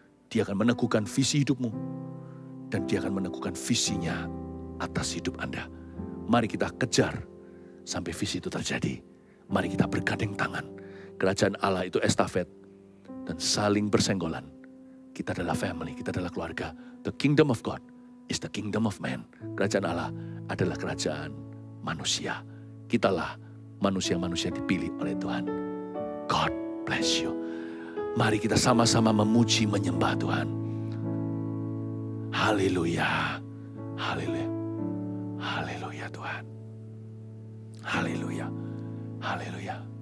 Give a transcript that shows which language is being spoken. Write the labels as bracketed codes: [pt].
[id] Dia akan meneguhkan visi hidupmu. Dan dia akan meneguhkan visinya atas hidup Anda. Mari kita kejar sampai visi itu terjadi. Mari kita bergandeng tangan. Kerajaan Allah itu estafet dan saling bersenggolan. Kita adalah family, kita adalah keluarga. [en] The kingdom of God is the kingdom of man. [id] Kerajaan Allah adalah kerajaan manusia. Kitalah manusia-manusia dipilih oleh Tuhan. [en] God bless you. [id] Mari kita sama-sama memuji, menyembah Tuhan. Haleluya. Haleluya. Haleluya Tuhan. Haleluya. Haleluya.